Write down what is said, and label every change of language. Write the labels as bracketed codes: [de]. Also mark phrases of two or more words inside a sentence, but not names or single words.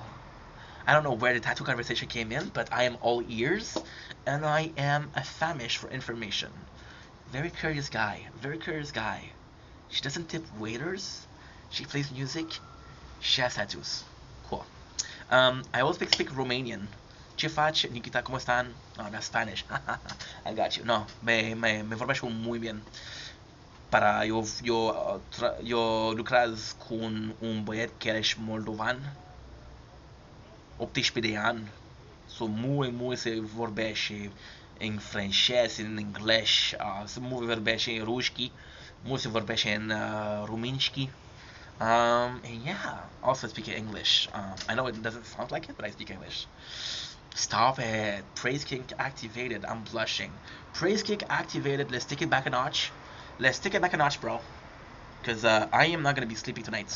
[en] I don't know where the tattoo conversation came in, but I am all ears, and I am a famished for information. Very curious guy. Very curious guy. She doesn't tip waiters. She plays music. She has tattoos. Cool. I also speak Romanian. [ro] Ce faci, Nikita, [es] ¿cómo están? No, [en] that's Spanish. I got you. [ro] No, me vorbește [es] muy bien. [ro] Eu lucrez cu un băiat care e moldovan, 18 de ani. So mult se vorbește în francez, în englez, se mult vorbește în ruski, mult se vorbește în ruminski. [en] And yeah, also speaking English. I know it doesn't sound like it, but I speak English. Stop it. Praise kick activated. I'm blushing. Praise kick activated. Let's take it back a notch. Let's take it back a notch, bro. Because I am not going to be sleeping tonight.